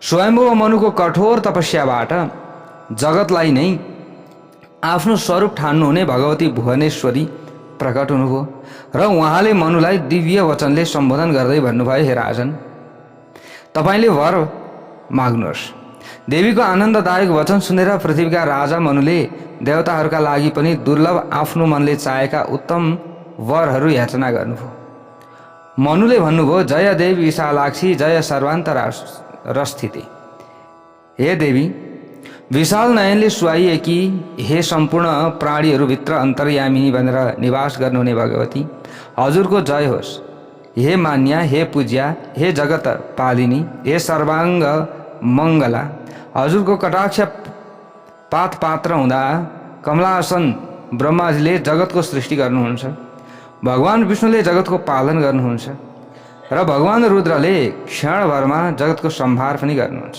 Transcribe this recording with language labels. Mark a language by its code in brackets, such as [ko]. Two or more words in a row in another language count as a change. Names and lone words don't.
[ne] स्वयम्भुव मनुको कठोर तपस्याबाट जगतलाई नै आफ्नो स्वरूप ठान्नुहुने भगवती भुवनेश्वरी प्रकट हुनुभयो र उहाँले मनुलाई दिव्य वचनले सम्बोधन गर्दै भन्नुभयो, हे राजन, तपाईले वर माग्नुहोस्। देवीको आनन्ददायक वचन सुनेर पृथ्वीका राजा मनुले देवताहरूका लागि पनि दुर्लभ आफ्नो मनले चाहेका उत्तम वरहरू याचना गर्नुभयो। मनुले भन्नुभयो, [sa] जय देवी विशालाक्षी, जय सर्वान्तरस्थिति। [ne] हे देवी विशाल नयनले सुहाइएकी, हे सम्पूर्ण प्राणीहरूभित्र अन्तर्यामिनी भनेर निवास गर्नुहुने भगवती, हजुरको जय होस्। हे मान्या, हे पूज्या, हे जगत पालिनी, हे सर्वाङ्ग मङ्गला, हजुरको कटाक्ष पात पात्र हुँदा कमलासन ब्रह्माजीले जगतको सृष्टि गर्नुहुन्छ, भगवान विष्णुले जगतको पालन गर्नुहुन्छ र भगवान रुद्रले क्षणभरमा जगतको सम्भार पनि गर्नुहुन्छ।